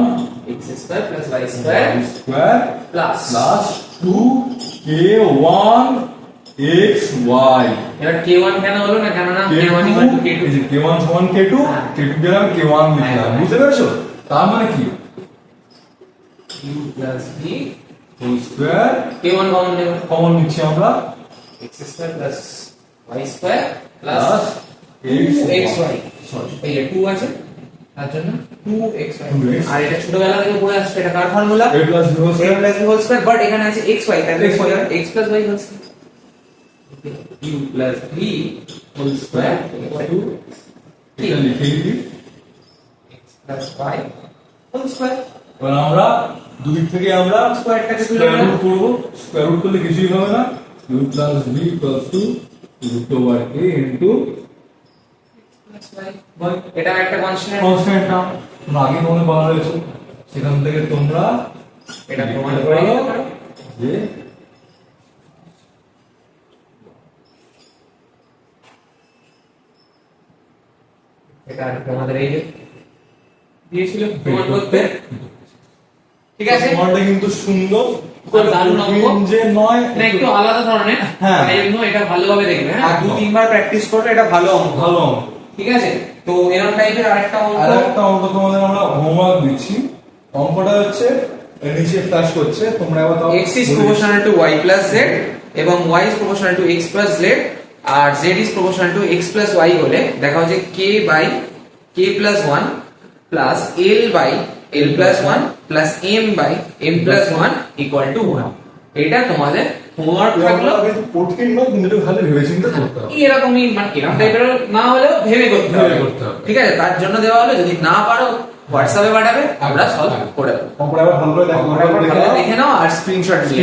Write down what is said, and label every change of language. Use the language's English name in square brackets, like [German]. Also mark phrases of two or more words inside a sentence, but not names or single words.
[English] x square plus y square স্কয়ার plus plus 2k1 xy. [Bangla] এবার k1 কেন হলো না? কেন না k1 k1 সমান k2, k2 দিলাম k1 লিখলাম, বুঝতে পেরেছো? তার মানে কি [English] u plus v whole square [Bangla] k1 কমন নেব, কমন নিচ্ছি আমরা [English] x square plus y square plus প্লাস 2xy, সরি [Bangla] এই যে 2 আছে তার জন্য 2xy, 2x আর এটা ছোটবেলা থেকে পড়ে আসছে, এটা কার ফর্মুলা? [English] a plus b হোল a স্কয়ার plus b whole square, [Bangla] বাট এখানে আছে xy, তাহলে xy, [English] x plus y whole square, u plus v whole square [Bangla] টু এটা লিখে দিই [English] x plus y whole square. [Bangla] এবার আমরা দুই দিক থেকে আমরা স্কয়ারটাকে তুলে স্কয়ার নেব, রুট করব, [English] square root [Bangla] করলে কিছুই হবে না, [English] u plus v equals to root over a into [Bangla] এটা একটা কনস্ট্যান্ট, [English] constant term [Bangla] তোমরা আগে মনে বলা হয়েছে, সেখান থেকে তোমরা এটা প্রমাণ করে দিতে পারো যে এটা তোমাদের এই যে দিয়েছিল প্রমাণ করতে, ঠিক আছে? তোমারটা কিন্তু সুন্দর আর দারুণ অঙ্ক। যে নয় না একটু আলাদা ধরনের, হ্যাঁ। তাই জন্য এটা ভালোভাবে দেখবে, আর হ্যাঁ দু তিনবার প্র্যাকটিস করবে, এটা ভালো অঙ্ক। ভালো অঙ্ক। ঠিক আছে? তো এরকম টাইপের আরেকটা অঙ্ক, আর একটা অঙ্ক তোমাদের আমরা হোমওয়ার্ক দিচ্ছি, অঙ্কটা হচ্ছে এর নিচে ফ্ল্যাশ করছে, তোমরা এবার তাও [English] x is proportional to y plus z [Bangla] এবং [English] y is proportional to x plus z [Bangla] আর [English] z is proportional to x plus y [Bangla] হলে দেখা হচ্ছে [English] k by k plus 1 plus l by l plus 1 plus m by m plus 1 equal to 1। [Bangla] এটা তোমাদের হোমওয়ার্ক থাকলো। কিন্তু কঠিন নয়, কিন্তু একটু ভালো ভেবেচিন্তে করতে হবে। এরকমই মানে এরকম টাইপের না হলেও ভেবে করতে হবে, ভেবে করতে হবে। ঠিক আছে? তার জন্য দেওয়া হলো, যদি না পারো হোয়াটসঅ্যাপে পাঠাবে, আমরা সলভ করে দেবো। অঙ্কটা এবার ভালো করে দেখো, ভালো দেখে নাও আর স্ক্রিনশট নিয়ে